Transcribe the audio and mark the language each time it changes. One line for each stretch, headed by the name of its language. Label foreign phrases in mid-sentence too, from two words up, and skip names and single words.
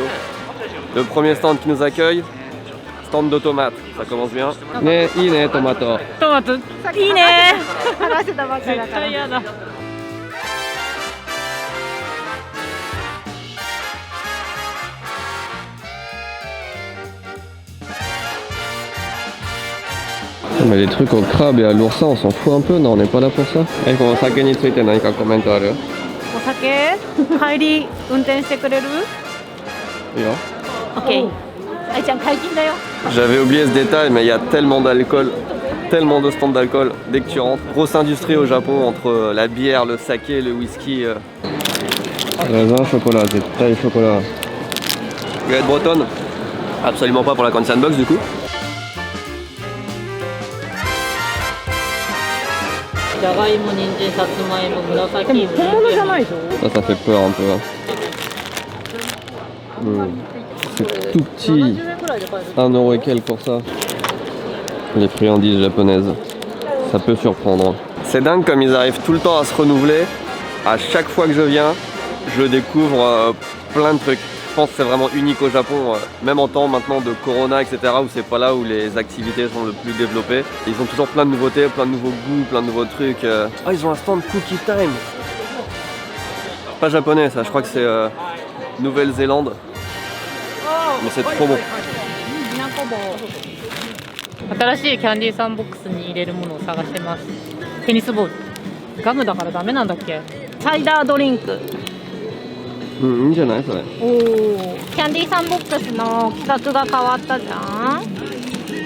French: Le premier stand qui nous accueille, stand de tomates, ça commence bien.
Japanese: Ne, いいね、トマト。トマトいいね。話してたばっかりだから。絶対嫌だ。
French: Mais les trucs au crabe et à l'oursin, on s'en fout un peu, non, on n'est pas là pour ça.
Japanese: Et この酒について何かコメントある？お酒帰り運転してくれる？いいよ。オッケー。あいちゃん解禁だよ。
French: J'avais oublié ce détail, mais il y a tellement d'alcool, tellement de stands d'alcool dès que tu rentres. Grosse industrie au Japon entre la bière, le saké, le whisky. Raisin, chocolat, c'est très chocolat. Galette bretonne? Absolument pas pour la Kansan Box du coup.
Japanese: じゃがいも、人参、さつまいも、紫芋。本物じゃないでしょ。
French: Ça fait peur un peu. Hein. C'est tout petit. 1 euro et quelques pour ça. Les friandises japonaises. Ça peut surprendre. C'est dingue comme ils arrivent tout le temps à se renouveler. À chaque fois que je viens, je découvre plein de trucs. Je pense que c'est vraiment unique au Japon, même en temps maintenant de Corona, etc., où c'est pas là où les activités sont le plus développées. Ils ont toujours plein de nouveautés, plein de nouveaux goûts, plein de nouveaux trucs. Ah, ils ont un stand Cookie Time. Pas japonais ça, je crois que c'est Nouvelle-Zélande. Mais c'est trop bon.
Japanese: 新しいキャンディーサンボックスに入れるものを探してます。テニスボール。ガムだからダメなんだっけ？サイダードリンク。いいんじゃないそれ。おお。キャンディーサンボックスの企画が変わったじゃん。